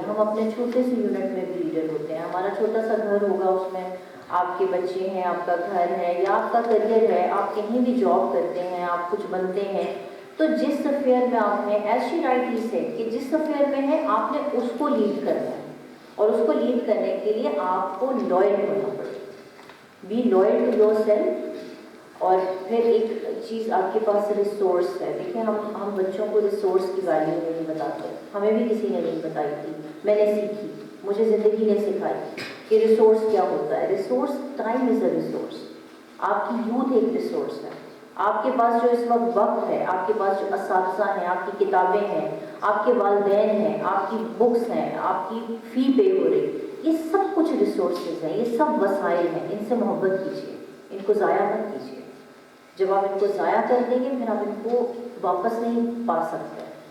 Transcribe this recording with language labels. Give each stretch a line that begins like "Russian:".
Urdu: ہم اپنے چھوٹے سے یونٹ میں بھی لیڈر ہوتے ہیں. ہمارا چھوٹا سا گھر ہوگا, اس میں آپ کے بچے ہیں, آپ کا گھر ہے یا آپ کا کریئر ہے, آپ کہیں بھی جاب کرتے ہیں, آپ کچھ بنتے ہیں, تو جس افیئر میں آپ نے,
English: as she rightly said
Urdu: کہ جس افیئر میں ہے آپ نے اس کو لیڈ کرنا ہے, اور اس کو لیڈ کرنے کے لیے آپ کو لوئل ہونا پڑے.
English: Be loyal to yourself.
Urdu: اور پھر ایک چیز آپ کے پاس ریسورس ہے. دیکھیں ہم بچوں کو ریسورس کی ویلیو نہیں بتاتے, ہمیں بھی کسی نے نہیں بتائی تھی, میں نے سیکھی, مجھے زندگی نے سکھائی کہ ریسورس کیا ہوتا ہے.
English: Resource time is a resource.
Urdu: آپ کی یوتھ ایک ریسورس ہے. آپ کے پاس جو اس وقت ہے, آپ کے پاس جو اساتذہ ہیں, آپ کی کتابیں ہیں, آپ کے والدین ہیں, آپ کی بکس ہیں, آپ کی فی پے ہو رہی, یہ سب کچھ ریسورسز ہیں, یہ سب وسائل ہیں. ان سے محبت کیجیے, ان کو ضائع مت کیجیے. جب آپ ان کو ضائع کر دیں گے پھر آپ ان کو واپس نہیں پا سکتے.